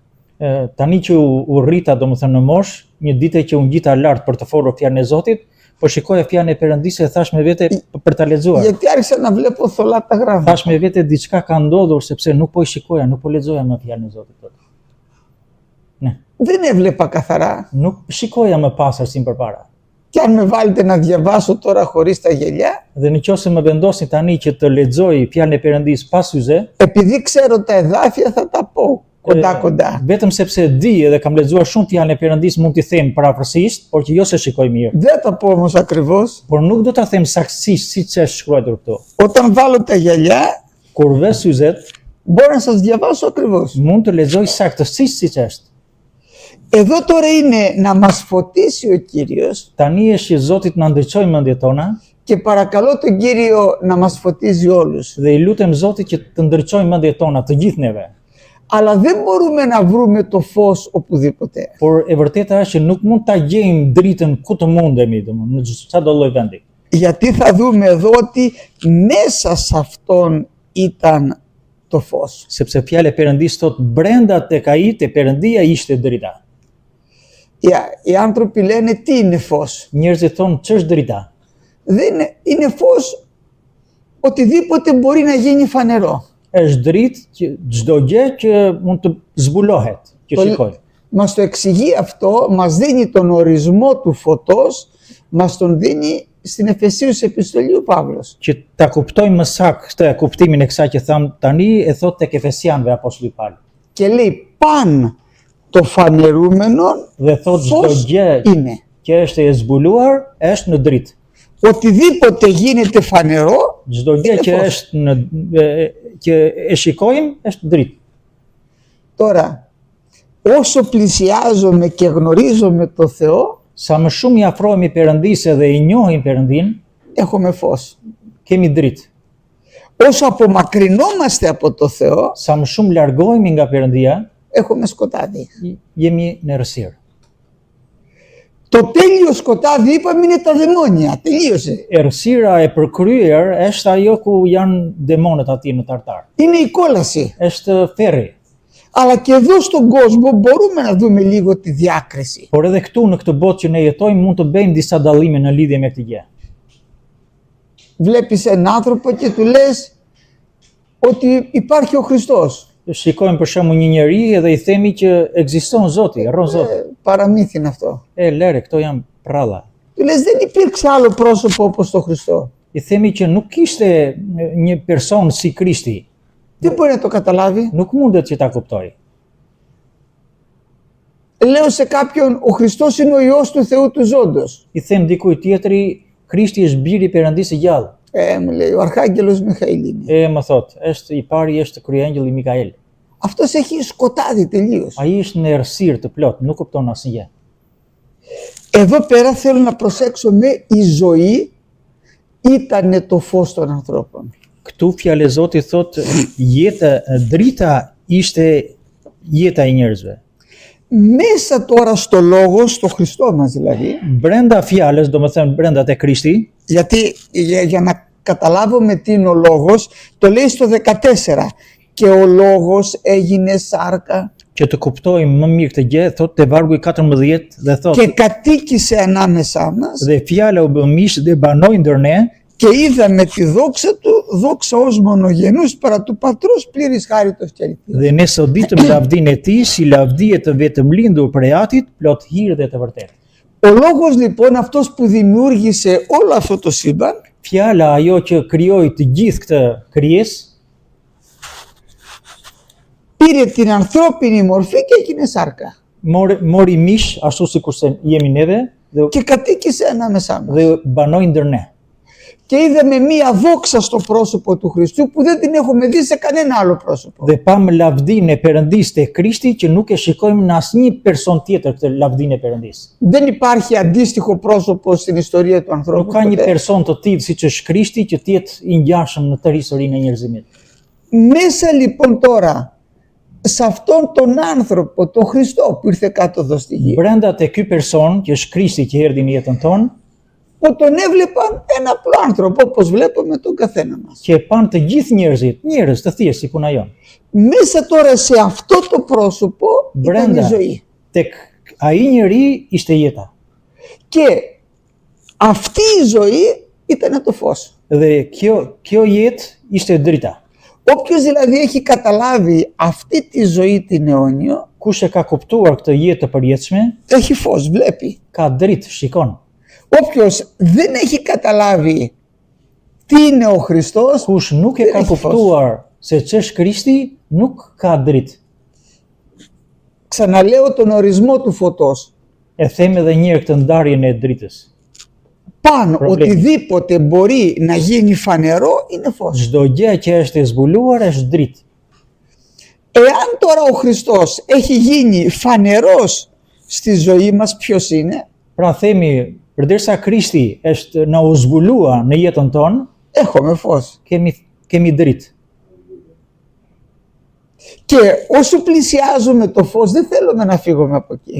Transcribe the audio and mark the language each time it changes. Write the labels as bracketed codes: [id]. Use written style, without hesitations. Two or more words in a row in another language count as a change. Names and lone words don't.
[sq] Tani që u rrita domethënë në mosh, një ditë që u ngjita lart për të folur fjalën e Zotit, po shikoja fjalën e Perëndisë dhe thash me vete për ta lexuar. [el] Γιατί άρχισα να βλέπω θολά τα γράμματα. [sq] Thash me vete diçka ka ndodhur sepse nuk po i shikoja, nuk po lexoja më fjalën e Zotit tot. Ne, [el] Δεν έβλεπα καθαρά. [sq] nuk shikoja më pastër si përpara. [el] Και αν με βάλετε να διαβάσω τώρα χωρίς τα γυαλιά, [sq] Dhe nëse më vendosni tani që të lexoj fjalën e Perëndisë pa syze, [el] επειδή ξέρω τα εδάφια θα τα πω κοντά-κοντά. [sq] Vetëm sepse di edhe kam lexuar shumë fjalën e Perëndisë mund t'i them parafrasisht, por që jo se shikoj mirë. [el] Δεν τα πω όμως ακριβώς. [sq] Por nuk do ta them saktësisht siç është shkruar këtu. [el] Όταν βάλω τα γυαλιά, [sq] Kur vë syzet, [el] μπορώ να σας διαβάσω ακριβώς. [sq] mund të lexoj saktësisht siç është. [el] Εδώ τώρα είναι να μας φωτίσει ο Κύριος [sq] Tani është që Zoti na ndriçojë mendjet tona [el] και παρακαλώ τον Κύριο να μας φωτίζει όλους. [sq] dhe i lutem Zotit që të ndriçojë mendjet tona të gjithë neve. [el] Αλλά δεν μπορούμε να βρούμε το φως οπουδήποτε. [sq] Por e vërteta është që nuk mund ta gjejmë dritën ku të mundemi, domethënë në çdo lloj vendi. [el] Γιατί θα δούμε εδώ ότι μέσα σε αυτόν ήταν το φως. [sq] Sepse fjala e Perëndisë thot brenda tek ai te Perëndia ishte drita. [el] Οι άνθρωποι λένε τι είναι φως. [sq] Njerëzit thonë ç'është drita. [el] Δεν είναι φως οτιδήποτε μπορεί να γίνει φανερό. [sq] Është dritë që çdo gjë që mund të zbulohet, që shikoj. [el] Μας το εξηγεί αυτό, μας δίνει τον ορισμό του φωτός, μας τον δίνει στην Εφεσίους επιστολή ο Παύλος. [sq] Që ta kuptojmë më saktë kuptimin e kësaj që tham tani, e thot tek Efesianëve Apostulli Paul. [el] Και λέει παν το φανερούμενο [sq] Dhe thot çdo [el] φως [sq] gjë [el] είναι. [sq] që është e zbuluar është në dritë. [el] Οτιδήποτε γίνεται φανερό [sq] Çdo gjë [el] είναι [sq] që [el] φως. [sq] është që e shikojmë është dritë. [el] Τώρα, όσο πλησιάζομαι και γνωρίζομαι το Θεό, [sq] Sa më shumë i afrohemi Perëndisë dhe i njohim Perëndin, [el] έχουμε φως. [sq] kemi dritë. [el] Όσο απομακρυνόμαστε από το Θεό, [sq] Sa më shumë largohemi nga Perëndia, [el] έχουμε σκοτάδι. [sq] jemi në errësirë. [el] Το τέλειο σκοτάδι είπαμε είναι τα δαιμόνια. Τελείωσε. [sq] Errësira e përkryer është ajo ku janë demonët aty në tartar. [el] Είναι η κόλαση. [sq] Është ferri. [el] Αλλά και εδώ στον κόσμο μπορούμε να δούμε λίγο τη διάκριση. [sq] Por edhe këtu në këtë botë që ne jetojmë mund të bëjmë disa dallime në lidhje me këtë gjë. [el] Βλέπεις έναν άνθρωπο και του λες ότι υπάρχει ο Χριστός. [sq] Shikojmë për shembull një njeri edhe i themi që ekziston Zoti, rron Zoti. [el] Παραμύθι είναι αυτό. [sq] Lere, këto janë prralla. [el] Του λες δεν υπήρξε άλλο πρόσωπο όπως το Χριστό. [sq] I themi që nuk kishte një person si Krishti. [el] Δεν μπορεί να το καταλάβει. [sq] Nuk mundet që ta kuptoj. [el] Λέω σε κάποιον ο Χριστός είναι ο Υιός του Θεού του Ζώντος. [sq] I them dikujt tjetri, Krishti është biri i Perëndisë së gjallë. [el] Μου λέει ο Αρχάγγελος Μιχαήλ είναι. [sq] Më thot, është i pari është kryengjëlli Mikael. [el] Αυτός έχει σκοτάδι τελείως. [sq] Ai është në errësirë të plot, nuk kupton asnjë. [el] Εδώ πέρα θέλω να προσέξουμε η ζωή ήταν το φως των ανθρώπων. [sq] Këtu fjalë e Zotit thot drita ishte jeta e njerëzve. [el] Μέσα τώρα στο λόγο, στο Χριστό μας δηλαδή, [sq] Brenda fjalës, domethënë brenda te Krishti, [el] γιατί για να καταλάβουμε τι είναι ο λόγος, το λέει στο 14 και ο λόγος έγινε σάρκα [sq] që të kuptojmë më mirë këtë gjë, thot te vargu i 14 dhe thot [el] και κατοίκησε ανάμεσά μας [sq] dhe fjala u bë mish dhe banoi ndër ne [el] και είδαμε τη δόξα του, δόξα ως μονογενούς παρά του Πατρός πλήρης χάριτος και αληθείας. [sq] dhe ne soditëm lavdinë e tij si lavdi e të vetëm lindur prej Atit, plot hir dhe të vërtetë. [el] Ο λόγος λοιπόν αυτός που δημιούργησε όλο αυτό το σύμπαν [sq] Fjala ajo që krijoi të gjithë këtë krijesë [el] πήρε την ανθρώπινη μορφή και έγινε σάρκα [sq] mori mish ashtu sikur se jemi neve dhe [el] και κατοίκησε ανάμεσά μας. [sq] banoi ndër ne. [el] Και είδαμε μία δόξα στο πρόσωπο του Χριστού που δεν την έχουμε δει σε κανένα άλλο πρόσωπο. [sq] Dhe pam lavdinë e Perëndisë te Krishti që nuk e shikojmë në asnjë person tjetër këtë lavdinë e Perëndisë. [el] Δεν υπάρχει αντίστοιχο πρόσωπο στην ιστορία του [sq] Nuk [el] ανθρώπου. [sq] ka një [el] ποτέ. [sq] person të tillë siç është Krishti që të jetë i ngjashëm në tërë historinë e njerëzimit. [el] Μέσα λοιπόν τώρα σε αυτόν τον άνθρωπο, τον Χριστό που ήρθε κάτω εδώ στη γη, [sq] Brenda te ky person që është Krishti që erdhi në jetën tonë, [el] που τον έβλεπαν ένα απλό άνθρωπο όπως βλέπουμε τον καθένα μας. [sq] që e pan të gjithë njerëzit, njerëz të thjeshtë si puna jon. [el] Μέσα τώρα σε αυτό το πρόσωπο ήταν η [sq] Brenda [el] ζωή. [sq] tek ai njeri ishte jeta. [el] Και αυτή η ζωή ήταν το φως. [sq] Dhe kjo jetë ishte drita. [el] Όποιος δηλαδή έχει καταλάβει αυτή τη ζωή την αιώνιο, [sq] Kush e ka kuptuar këtë jetë të përjetshme, [el] έχει φως, βλέπει. [sq] ka dritë, shikon. [el] Όποιος δεν έχει καταλάβει τι είναι ο Χριστός, [sq] Kush nuk e [el] δεν [sq] ka [el] έχει φως. [sq] kuptuar se ç'është Krishti, nuk ka dritë. [el] Ξαναλέω τον ορισμό του φωτός. [sq] E them edhe një herë këtë ndarjen e dritës. [el] Πάνω Προβλέπει. οτιδήποτε μπορεί να γίνει φανερό είναι φως. [sq] Çdo gjë që është e zbuluar është dritë. [el] Εάν τώρα ο Χριστός έχει γίνει φανερός στη ζωή μας, ποιος είναι? [sq] Pra themi, përderisa Krishti është na u zbulua në jetën tonë, [el] Έχουμε φως. [sq] kemi dritë. [el] Και όσο πλησιάζουμε το φως δεν θέλουμε να φύγουμε από εκεί.